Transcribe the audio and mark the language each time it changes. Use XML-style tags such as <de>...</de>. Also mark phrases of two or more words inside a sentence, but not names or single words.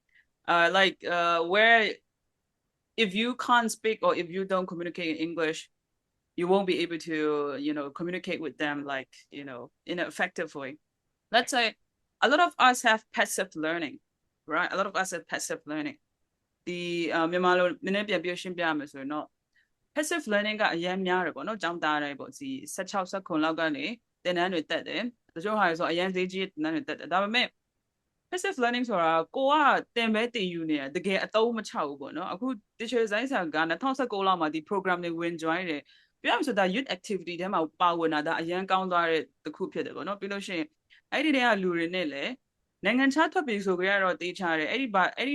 <en>Where if you can't speak or if you don't communicate in English, you won't be able to, communicate with them like, in an effective way. Let's say a lot of us have passive learning, right? A lot of us have passive learning.</en> <my>ဒီမြန်မာလိုနည်းနည်းပြန်ပြရှင်းပြရမယ်ဆိုရင်တော့</my> <en>passive learning</en> <my>ကအရင်များတယ်ပေါ့နော်ကျောင်းသားတိုင်းပေါ့ဒီ16 19လောက်ကနေသ င်တန်းတွေတက်တယ်တချို့ဟာတွေဆိုအရင်ဈေးကြီးသင်တန်းတွေတက်တယ်ဒါပေမဲ့</my> <en>passive learning</en> <my>ဆိုတာကိုကတင်ပဲတင်ယူနေတယ်တကယ်အသုံးမချဘူးပေါ့နော်အခု</my> <en>digital design</en> <my>ဆရာက2019လောက်မှာဒီ program တွေဝင် join တယ်ပြောရမယ်ဆိုဒါ</my> <en>youth activity</en> <my>ထဲမှာပါဝင်တာဒါအရင်ကောင်းသွားတဲ့တစ်ခုဖြစ်တယ်ပေါ့နော်ပြီးလို့ရှိရင်အဲ့ဒီတည်းကလူတွေနဲ့လည်းနိုင်ငံခြားထွက်ပြီးဆိုကြရတော့တေးချတယ်အဲ့ဒီ</my>